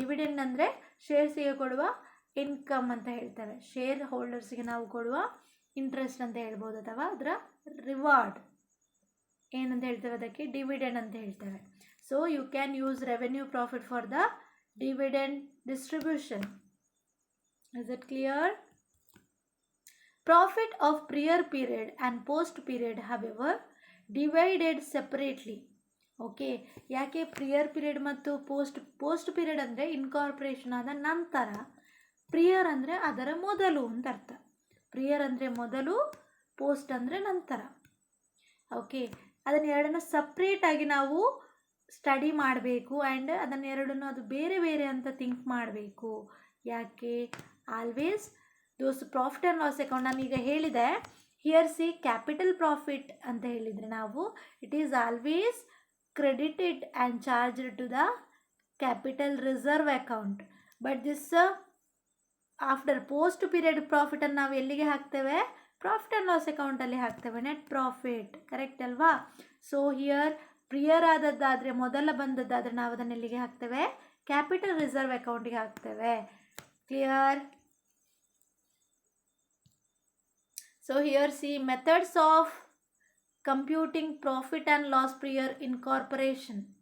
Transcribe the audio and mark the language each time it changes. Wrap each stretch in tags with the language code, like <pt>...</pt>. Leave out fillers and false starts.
<kn>Dividend ಅಂದರೆ ಶೇರ್ಸಿಗೆ ಕೊಡುವ income ಅಂತ ಹೇಳ್ತೇವೆ. ಶೇರ್ ಹೋಲ್ಡರ್ಸಿಗೆ ನಾವು ಕೊಡುವ ಇಂಟ್ರೆಸ್ಟ್ ಅಂತ ಹೇಳ್ಬೋದು, ಅಥವಾ ಅದರ ರಿವಾರ್ಡ್ ಏನಂತ ಹೇಳ್ತೇವೆ, ಅದಕ್ಕೆ ಡಿವಿಡೆಂಡ್ ಅಂತ ಹೇಳ್ತೇವೆ.</kn> <en>So you can use revenue profit for the dividend distribution. Is it clear? Profit of prior period and post period however divided separately.</en> <kn>Okay, ಯಾಕೆ ಪ್ರಿಯರ್ ಪೀರಿಯಡ್ ಮತ್ತು ಪೋಸ್ಟ್ ಪೀರಿಯಡ್ ಅಂದರೆ ಇನ್ಕಾರ್ಪೊರೇಷನ್ ಆದ ನಂತರ, ಪ್ರಿಯರ್ ಅಂದರೆ ಅದರ ಮೊದಲು ಅಂತ ಅರ್ಥ. ಪ್ರಿಯರ್ ಅಂದರೆ ಮೊದಲು, ಪೋಸ್ಟ್ ಅಂದರೆ ನಂತರ. ಓಕೆ, ಅದನ್ನು ಎರಡನ್ನು ಸಪ್ರೇಟಾಗಿ ನಾವು ಸ್ಟಡಿ ಮಾಡಬೇಕು ಆ್ಯಂಡ್ ಅದನ್ನು ಎರಡನ್ನು ಅದು ಬೇರೆ ಬೇರೆ ಅಂತ ಥಿಂಕ್ ಮಾಡಬೇಕು. ಯಾಕೆ?</kn> <en>always those profit and loss account</en> <kn>ನಾನು ಈಗ ಹೇಳಿದೆ,</kn> <en>here see capital profit</en> <kn>ಅಂತ ಹೇಳಿದರೆ ನಾವು</kn> <en>It is always credited and charged to the capital reserve account. But this after post period</en> <kn>ಪ್ರಾಫಿಟನ್ನು ನಾವು ಎಲ್ಲಿಗೆ ಹಾಕ್ತೇವೆ, ಪ್ರಾಫಿಟ್ ಆ್ಯಂಡ್ ಲಾಸ್ ಅಕೌಂಟಲ್ಲಿ ಹಾಕ್ತೇವೆ, ನೆಟ್ ಪ್ರಾಫಿಟ್. ಕರೆಕ್ಟ್ ಅಲ್ವಾ? ಸೊ ಹಿಯರ್ ಪ್ರಿಯರ್ ಆದದ್ದಾದರೆ, ಮೊದಲ ಬಂದದ್ದಾದರೆ ನಾವು ಅದನ್ನು ಎಲ್ಲಿಗೆ ಹಾಕ್ತೇವೆ, ಕ್ಯಾಪಿಟಲ್ ರಿಸರ್ವ್ ಅಕೌಂಟಿಗೆ ಹಾಕ್ತೇವೆ.</kn> <en>Clear? So here see methods of computing profit and loss prior incorporation.</en>